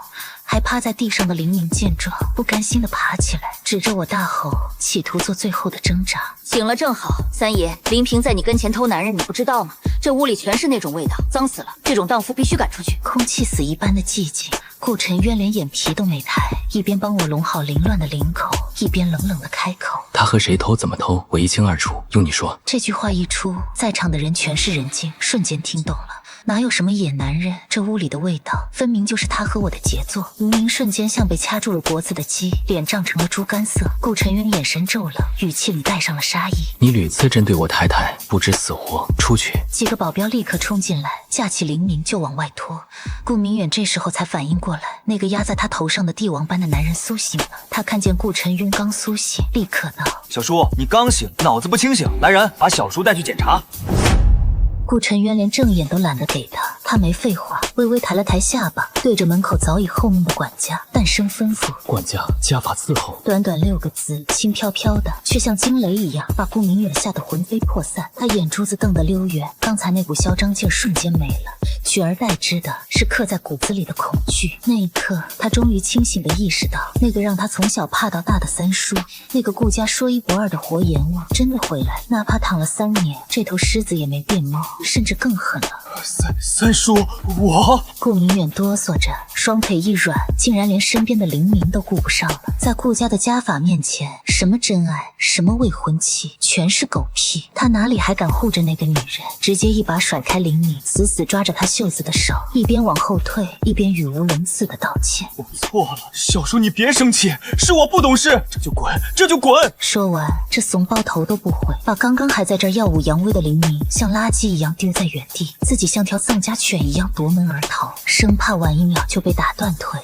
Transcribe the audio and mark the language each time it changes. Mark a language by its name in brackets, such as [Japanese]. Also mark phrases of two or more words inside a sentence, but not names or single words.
[Chinese] 還趴在地上的林明見狀，不甘心地爬起來，指着我大吼，企圖做最後的掙扎。醒了正好，三爺，林平在你跟前偷男人，你不知道嗎？這屋裡全是那種味道，髒死了！這種蕩婦必須趕出去。空氣死一般的寂靜，顧晨淵連眼皮都沒抬，一邊幫我攏好凌亂的領口，一邊冷冷地開口： 他和誰偷，怎麼偷，我一清二楚，用你說。這句話一出，在場的人全是人精，瞬間聽懂了。哪有什麼野男人，這屋裡的味道分明就是他和我的傑作。林明瞬間像被掐住了脖子的雞，臉漲成了豬肝色。顧晨淵眼神驟冷，語氣裡帶上了殺意： 你屢次針對我太太，不知死活，出去！幾個保鏢立刻衝進來，架起林明就往外拖。顧明遠這時候才反應過來，那個壓在他頭上的帝王般的男人蘇醒了。他看見顧晨淵剛蘇醒，立刻道： 小叔，你剛醒，腦子不清醒，來人，把小叔帶去檢查。顧晨淵連正眼都懶得給他，他沒廢話，微微抬了抬下巴，對着門口早已候命的管家淡聲吩咐： 管家，家法伺候。短短6個字，輕飄飄的，卻像驚雷一樣，把顧明遠嚇得魂飛魄散。他眼珠子瞪得溜圓，剛才那股囂張勁瞬間沒了，取而代之的是刻在骨子裡的恐懼。那一刻，他終於清醒地意識到，那個讓他從小怕到大的三叔，那個顧家說1不2的活阎王，真的回來，哪怕躺了3年，這頭獅子也沒變貓，甚至更狠了。三叔，我…… 顧明遠哆嗦着，雙腿一軟，竟然連身邊的林明都顧不上了。在顧家的家法面前，什麼真愛，什麼未婚妻，全是狗屁。他哪裡還敢護着那個女人？直接一把甩開林明，死死抓着他袖子的手，一邊往後退，一邊語無倫次的道歉： 我錯了，小叔你別生氣，是我不懂事，這就滾，這就滾！說完，這慫包頭都不回，把剛刚還在這兒耀武揚威的林明像垃圾一樣丟在原地，自己像條喪家犬一樣奪門而逃，生怕晚一秒就被打斷腿。